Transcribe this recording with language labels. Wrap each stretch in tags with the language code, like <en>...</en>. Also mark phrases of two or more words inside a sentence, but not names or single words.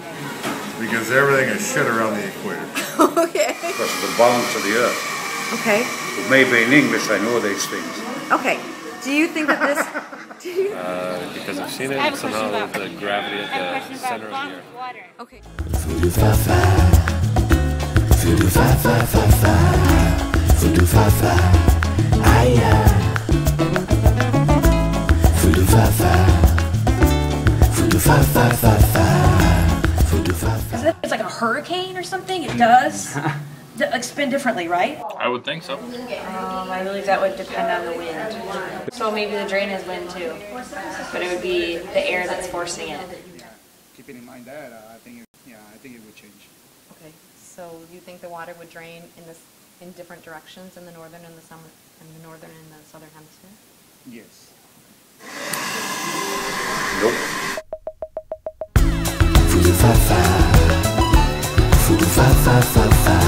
<en>Because everything is shit around the equator. Okay. Because of the balance of the earth. Okay. Maybe in English I know these things. Okay. Do you think that this... Because I've seen it somehow with the gravity at the center of the earth. Okay. Voodoo fa fa, voodoo fa fa fa fa, voodoo fa fa, voodoo fa fa, voodoo fa fa fa fa, voodoo fa fa. It's like a hurricane or something? It does? Like spin differently, right? I would think so. I believe that would depend on the wind. So maybe the drain has wind too, but it would be the air that's forcing it. Keeping in mind that, I think it would change. Okay. So you think the water would drain in different directions in the northern and the northern and the southern hemisphere? Yes. Nope. Voodoo fa fa, voodoo fa fa fa.</en>